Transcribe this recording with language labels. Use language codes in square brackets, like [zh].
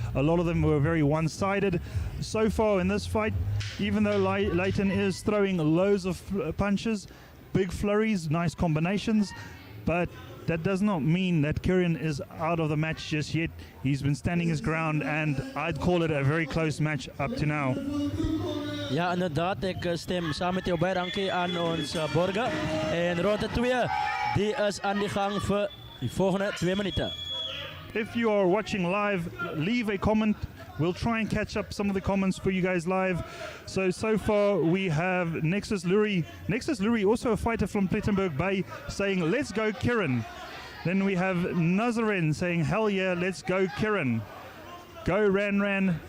[en] A lot of them were very one-sided. So far in this fight, even though Leighton is throwing loads of punches, big flurries, nice combinations, but that does not mean that Kieran is out of the match just yet. He's been standing his ground, and I'd call it a very close match up to now. [af] Ja, inderdaad, ek stem saam met jou baie dankie aan ons borge. En ronde 2, die is aan die gang vir die volgende 2 minute. [en] If you are watching live, leave a comment. We'll try and catch up some of the comments for you guys live. So far we have Nexus Lurie, also a fighter from Plettenberg Bay, saying, let's go Kieran. Then we have Nazaren saying, hell yeah, let's go Kieran. Go Ran.